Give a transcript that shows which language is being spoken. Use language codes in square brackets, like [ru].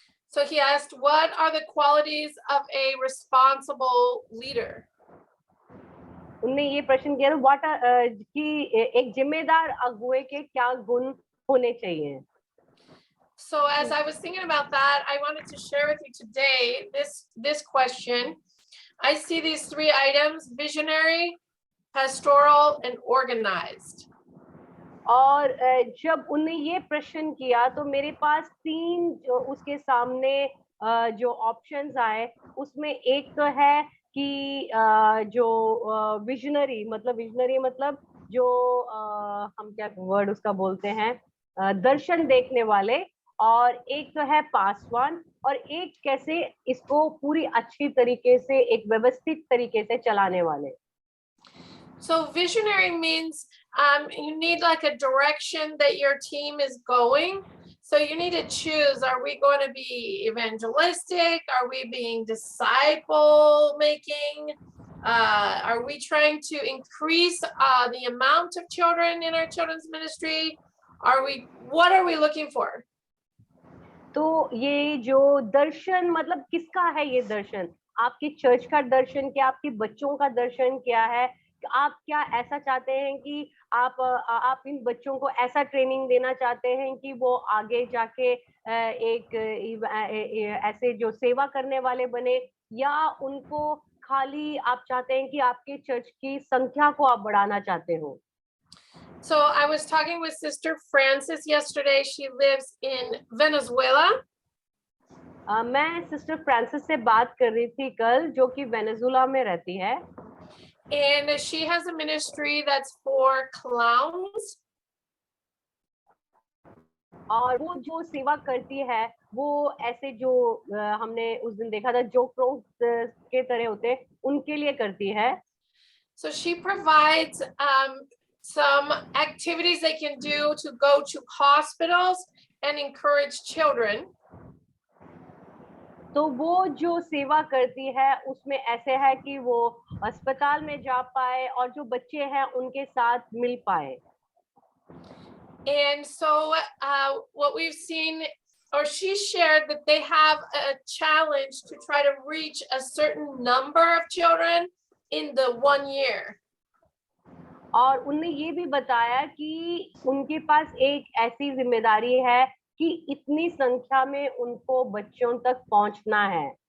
[en] So he asked, what are the qualities of a responsible leader? [hi] उनने ये प्रश्न किया कि एक जिम्मेदार अगुवे के क्या गुण होने चाहिए। [en] So as I was thinking about that, I wanted to share with you today this question. I see these three items: visionary, pastoral, and organized. [hi] और जब उन्हें ये प्रश्न किया तो मेरे पास तीन जो उसके सामने जो ऑप्शंस आए, उसमें एक तो है कि जो विजनरी मतलब जो हम क्या वर्ड उसका बोलते हैं, दर्शन देखने वाले, और एक तो है पासवान, और एक कैसे इसको पूरी अच्छी तरीके से एक व्यवस्थित तरीके से चलाने वाले। [en] So visionary means you need like a direction that your team is going. So you need to choose, are we going to be evangelistic? Are we being disciple making? Are we trying to increase the amount of children in our children's ministry? What are we looking for? [hi] तो ये जो दर्शन मतलब किसका है, ये दर्शन आपके church का दर्शन क्या, आपके बच्चों का दर्शन क्या है, आप क्या ऐसा चाहते हैं कि आप इन बच्चों को ऐसा ट्रेनिंग देना चाहते हैं कि वो आगे जाके एक ऐसे जो सेवा करने वाले बने, या उनको खाली आप चाहते हैं कि आपके चर्च की संख्या को आप बढ़ाना चाहते हो। [en] So I was talking with Sister Francis yesterday. She lives in Venezuela. [hi] मैं सिस्टर फ्रांसिस से बात कर रही थी कल, जो कि वेनेजुला में रहती है। [en] And she has a ministry that's for clowns. [hi] और वो जो सेवा करती है वो ऐसे जो हमने उस दिन देखा था जोक के तरह होते हैं, उनके लिए करती है। [en] So she provides some activities they can do to go to hospitals and encourage children. [hi] तो वो जो सेवा करती है उसमें ऐसे है कि वो अस्पताल में जा पाए और जो बच्चे हैं उनके साथ मिल पाए। [en] And so what we've seen, or she shared that they have a challenge to try to reach a certain number of children in the 1 year. [hi] और उन्होंने ये भी बताया कि उनके पास एक ऐसी जिम्मेदारी है कि इतनी संख्या में उनको बच्चों तक पहुंचना है।